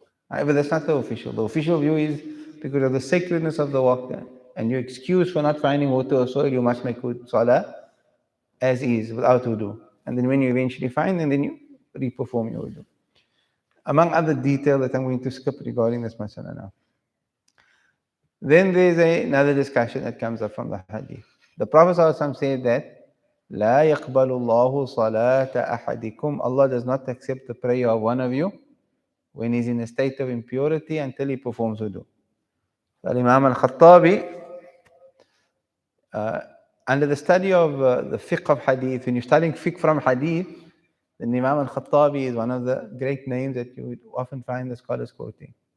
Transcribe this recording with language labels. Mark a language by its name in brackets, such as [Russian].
[English] However, that's not the official. The official view is because of the sacredness of the waqt and your excuse for not finding water or soil, you must make salah as is, without wudu. And then when you eventually find, and then you reperform your wudu. Among other details that I'm going to skip regarding this masala now. Then there's another discussion that comes up from the hadith. The Prophet ﷺ said that [Arabic] لا يقبل الله صلاة أحدكم. [English] Allah does not accept the prayer of one of you when he's in a state of impurity until he performs wudu. Imam al-Khattabi, under the study of the fiqh of hadith, when you're studying fiqh from hadith, then Imam al-Khattabi is one of the great names that you would often find the scholars quoting.